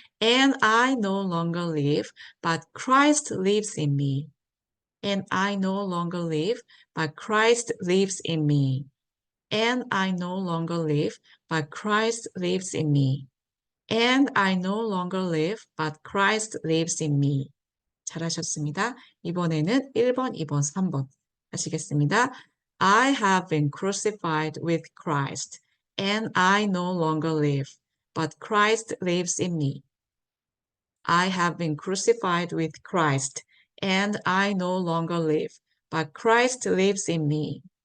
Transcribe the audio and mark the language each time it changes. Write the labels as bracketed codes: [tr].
[en] And I no longer live, but Christ lives in me. And I no longer live, but Christ lives in me. And I no longer live, but Christ lives in me. And I no longer live, but Christ lives in me. [ko] 잘하셨습니다. 이번에는 1번, 2번, 3번 하시겠습니다. [en] I have been crucified with Christ, and I no longer live, but Christ lives in me. I have been crucified with Christ, and I no longer live, but Christ lives in me.